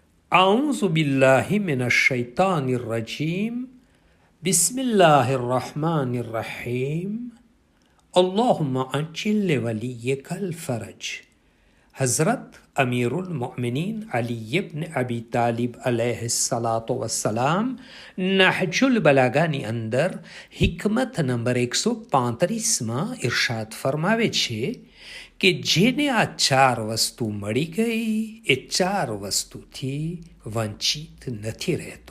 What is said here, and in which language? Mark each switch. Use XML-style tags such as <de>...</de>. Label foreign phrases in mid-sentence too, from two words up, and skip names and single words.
<ar>أعوذ بالله من الشيطان الرجيم بسم الله الرحمن الرحيم اللهم عجل لوليك الفرج.</ar> <gu>હઝરત અમીરુલ મોમિનીન અલી ઇબ્ન અબી તાલિબ</gu> <ar>عليه الصلاة والسلام</ar> <gu>નહજુલ બલાગાની અંદર હિકમત નંબર 135માં ઇરશાદ ફરમાવે છે કે જેને આ ચાર વસ્તુ મળી ગઈ એ ચાર વસ્તુથી વંચિત નથી રહેતો.</gu>